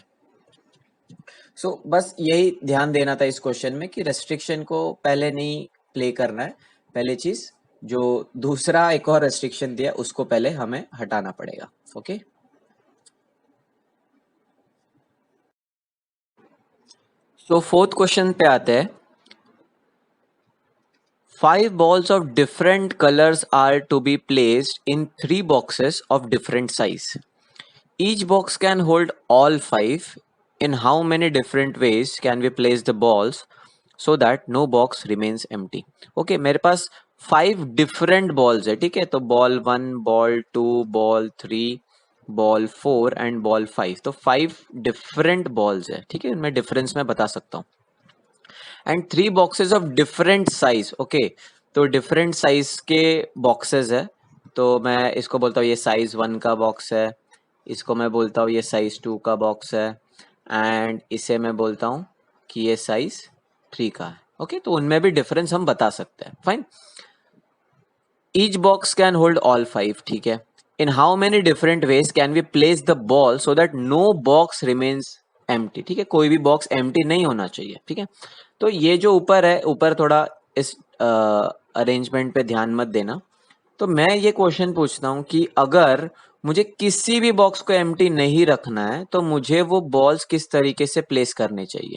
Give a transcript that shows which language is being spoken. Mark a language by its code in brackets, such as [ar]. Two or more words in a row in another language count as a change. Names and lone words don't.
[hi] सो बस यही ध्यान देना था इस क्वेश्चन में कि रेस्ट्रिक्शन को पहले नहीं प्ले करना है. पहले चीज जो दूसरा एक और रेस्ट्रिक्शन दिया उसको पहले हमें हटाना पड़ेगा. [en] okay, so fourth question [hi] पे आते हैं. [en] 5 balls of different colors are to be placed in 3 boxes of different size. Each box can hold all 5. In how many different ways can we place the balls so that no box remains empty? [hi] Okay, मेरे पास 5 [en] different balls [hi] है. ठीक है, तो [en] ball 1, ball 2, ball 3, ball 4 and ball 5. [hi] तो 5 [en] different balls [hi] है. ठीक है, इनमें difference मैं बता सकता हूँ. [en] and 3 boxes of different size. [hi] ओके, तो [en] different size [hi] के बॉक्सेस है. तो मैं इसको बोलता हूँ ये साइज 1 का बॉक्स है, इसको मैं बोलता हूँ ये साइज 2 का बॉक्स है, एंड इसे मैं बोलता हूँ कि ये साइज 3 का है. ओके, तो उनमें भी डिफरेंस हम बता सकते हैं. [en] Fine. Each box can hold all 5. [hi] ठीक है. [en] In how many different ways can we place the ball so that no box remains empty. [hi] ठीक है, कोई भी [en] box empty [hi] नहीं होना चाहिए. ठीक है, तो ये जो ऊपर है, ऊपर थोड़ा इस अरेंजमेंट पे ध्यान मत देना. तो मैं ये क्वेश्चन पूछता हूँ कि अगर मुझे किसी भी बॉक्स को एम्प्टी नहीं रखना है तो मुझे वो बॉल्स किस तरीके से प्लेस करने चाहिए.